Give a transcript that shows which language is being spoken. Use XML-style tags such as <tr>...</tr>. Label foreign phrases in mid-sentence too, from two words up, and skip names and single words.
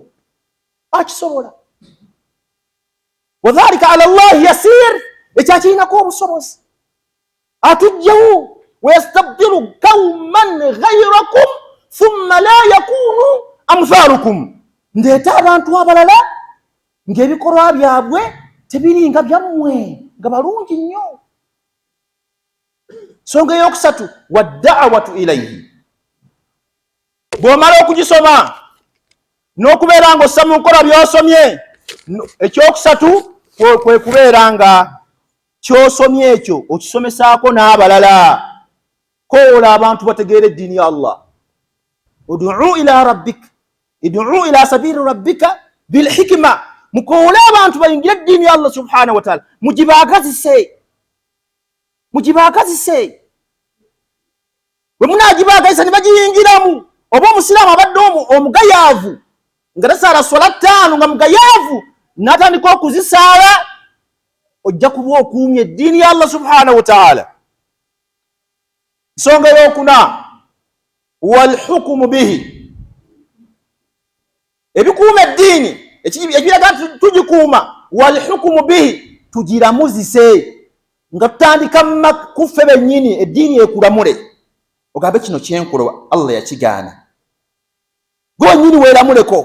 <lg>Akisobola.</lg> <ar>وذلك على الله يسير,</ar> <lg>ekyakirinako obusobozi. Atujjawo,</lg> <ar>ويستبدل قوما غيركم ثم لا يكونوا أمثالكم,</ar> <lg>ndeeta abantu abalala ng'ebikolwa byabwe tebiri nga byammwe, nga balungi nnyo. Songa eyokusatu,</lg> <ar>والدعوة إليه,</ar> <lg>bw'omala okugisoma n'okubeera ng'ossa mu nkola by'osomye, ekyokusatu kwe kubeera nga ky'osomye ekyo okisomesaako n'abalala. Koola abantu bategeera eddiini ya Allah.</lg> <ar>ادع إلى ربك، ادع إلى سبيل ربك بالحكمة,</ar> <lg>mukoole abantu bayingire eddiini ya Allah</lg> <ar>سبحانه وتعالى,</ar> <lg>mugibaagazise. Bwe munagibaagazisa ne bagiyingiramu, oba omusiraamu abadde omugayaavu nga tasaala swala 5 nga mugayaavu n'atandika okuzisaala, ojja kuba okuumya eddiini ya Allah</lg> <ar>سبحانه وتعالى.</ar> <lg>Nsonga ey'okuna,</lg> <ar>والحكم به,</ar> <lg>ebikuuma eddiini ekiraga tugikuuma,</lg> <ar>والحكم به,</ar> <lg>tugiramuzise nga tutandika kuffe bennyini eddiini ekulamule, ogambe kino kyenkola Allah yakigaana, gwe wennyini weeramuleko.</lg>